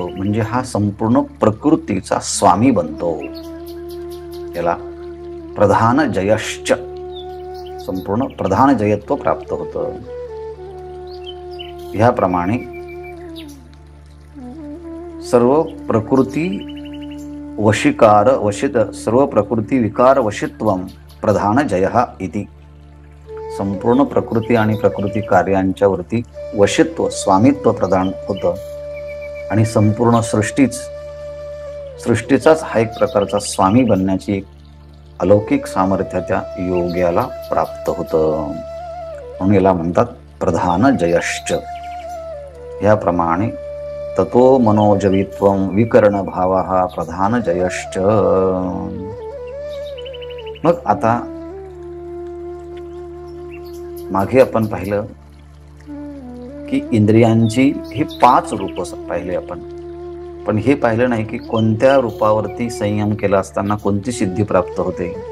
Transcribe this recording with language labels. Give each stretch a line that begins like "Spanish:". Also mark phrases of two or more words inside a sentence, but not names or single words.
Marathi: म्हणजे हा संपूर्ण प्रकृतीचा स्वामी बनतो. याला
Sanskrit: प्रधान जयश्च,
Marathi: संपूर्ण प्रधान जयत्व प्राप्त होतं.
Sanskrit: ह्याप्रमाणे सर्व प्रकृती वशीकार वशित, सर्व प्रकृती विकार वशित्वम प्रधान जयः इति.
Marathi: संपूर्ण प्रकृती आणि प्रकृती कार्यांच्या वरती वशित्व, स्वामित्व प्रदान होतं. आणि संपूर्ण सृष्टीचाच हा एक प्रकारचा स्वामी बनण्याची एक अलौकिक सामर्थ्य त्या योग्याला प्राप्त होतं. म्हणून याला म्हणतात
Sanskrit: प्रधान जयश्च. याप्रमाणे ततो मनोजवित्वम विकर्ण भावः प्रधान जयश्च.
Marathi: मग आता मागे आपण पाहिलं की इंद्रियांची ही 5 रूप पाहिले आपण, पण हे पाहिलं नाही की कोणत्या रूपावरती संयम केला असताना कोणती सिद्धी प्राप्त होते.